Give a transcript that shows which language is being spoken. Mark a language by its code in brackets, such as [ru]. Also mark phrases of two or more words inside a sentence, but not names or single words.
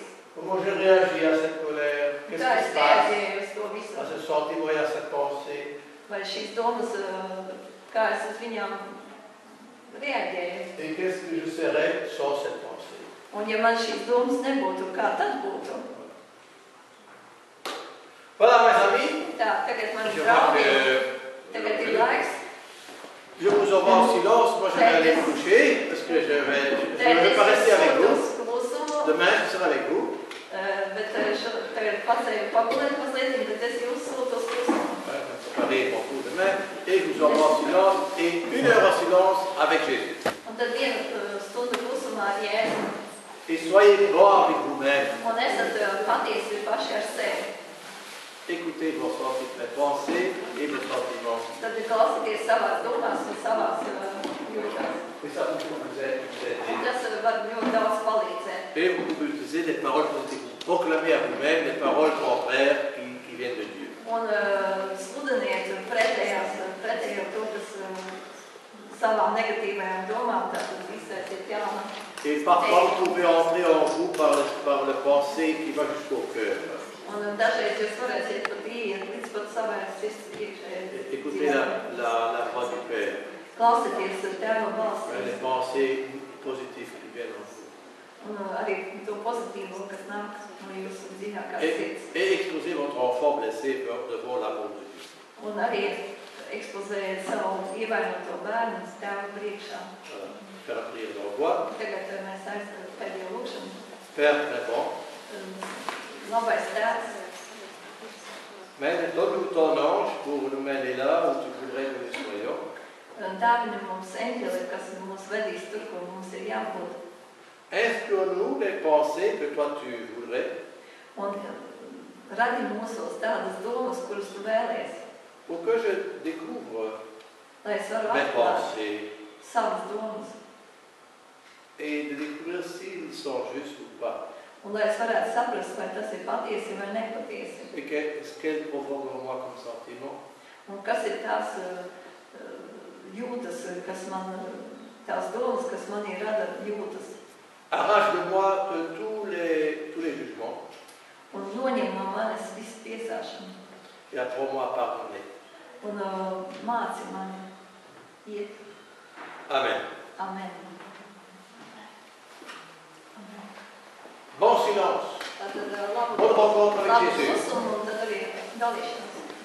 [fr] Comment je réagis à cette colère? Qu'est-ce [lv] Kā [fr] qui [lv] es [fr] se passe [lv] reaģēju uz to visu? [fr] à ce sentiment et à cette pensée? [lv] Vai šīs domas, kā es uz viņām reaģēju? [fr] Et qu'est-ce que je serais sans cette pensée? [lv] Un ja man šīs domas nebūtu, kā tad būtu? [fr] Voilà, mes amis. [lv] Tā, tagad man [fr] Je [lv] ir [fr] vois [lv] draugi, [fr] que [lv] tagad ir laiks. [fr] je vous envoie en silence. Moi, je vais aller me coucher parce que je ne vais pas rester avec vous. [lv] Klusumu, [fr] Demain, je serai avec vous. [lv] bet tagad pacēju pagulēt mazliet, bet es jūs sūtu uz klusumu. [fr] Préparer pour vous demain. Et je vous envoie en silence. Et 1 heure en silence avec Jésus. [lv] Un tad vienu stundu klusumā ar Jēzu. [fr] Et soyez bon avec vous-même. [lv] Un esat patiesi paši ar sevi. [fr] Écoutez vos pensées et vos sentiments. [lv] Tad klausieties savās domās un savās jūtās. [fr] Et ça vous aider. [lv] Un tas var ļoti daudz palīdzēt. [fr] Et vous pouvez utiliser des paroles positives. Proclamez à vous-même des paroles contraires qui viennent de Dieu. [lv] Un sludiniet pretējo to, kas savām negatīvajām domām, tātad izsēsiet jaunu. [fr] Et parfois, vous pouvez entrer en vous par la pensée qui va jusqu'au cœur. [lv] Un dažreiz jūs varēsiet pat ieiet līdz pat savai sirds iekšējai. [fr] Écoutez la voix du Père. [lv] Klausieties Tēva balsi. [fr] Les pensées positives qui viennent en vous. [lv] Un arī to pozitīvo, kas nāk no jūsu dziļākās sirds. [fr] Et exposez votre enfant blessé devant l'amour de Dieu. [lv] Un arī ekspozējiet savu ievainoto bērnu Tēva priekšā. [fr] Voilà. Faire la prière de revoir. [lv] Tagad mēs aizstāvam pēdējo lūkšanu. [fr] Père très bon. [lv] Labais Tēvs, [fr] Mais donne-nous ton ange pour nous mener là où tu voudrais que nous soyons. [lv] dāvini mums eņģeli, kas mūs vedīs tur, kur mums ir jābūt. [fr] Inspire-nous les pensées que toi tu voudrais [lv] Un radi mūsos tādas domas, kuras tu vēlies, [fr] pour que je découvre [lv] lai es varu [fr] mes [lv] atklāt [fr] pensées [lv] savas domas. [fr] et de découvrir s'ils sont justes ou pas. [lv] Un lai es varētu saprast, vai tas ir patiesi vai nepatiesi. [fr] Et qu'est-ce qu'elles provoquent en moi comme sentiment. [lv] Un kas ir tās jūtas, kas man, tās domas, kas manī rada jūtas. [fr] Arrache de moi tous les jugements [lv] Un noņem no manis visu tiesāšanu. [fr] et apprends-moi à pardonner. [lv] Un māci mani iet. [fr] Amen. [lv] Amen. [fr] Bon silence. [lv] Tātad labu [fr] Bonne rencontre avec Jésus. [lv] klusumu un tad arī dalīšanos.